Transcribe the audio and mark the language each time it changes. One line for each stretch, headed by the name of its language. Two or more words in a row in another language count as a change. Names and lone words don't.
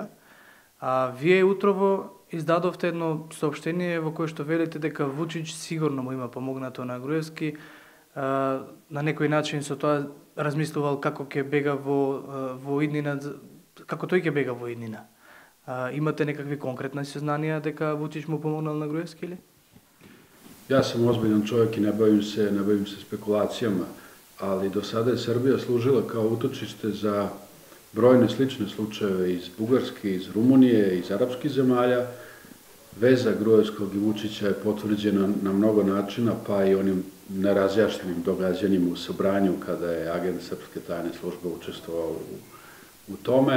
Macedonian: А вие утрово издадовте едно соопштение во кое што велите дека Вучич сигурно му има помогнато на Груевски, на некој начин со тоа размислувал како ќе бега во иднина, како тој ќе бега во иднина. Имате некакви конкретни сознанија дека Вучич му помогнал на Груевски или?
Serbian: Ja sam ozbiljan čovjek i ne bavim se spekulacijama, ali do sada je Srbija služila kao utočište za brojne slične slučajeve iz Bugarske, iz Rumunije, iz arapskih zemalja. Veza Gruevskog i Vučića je potvrđena na mnogo načina, pa i onim nerazjašnjenim događanjima u Sobranju kada je agent Srpske tajne službe učestvovao u tome.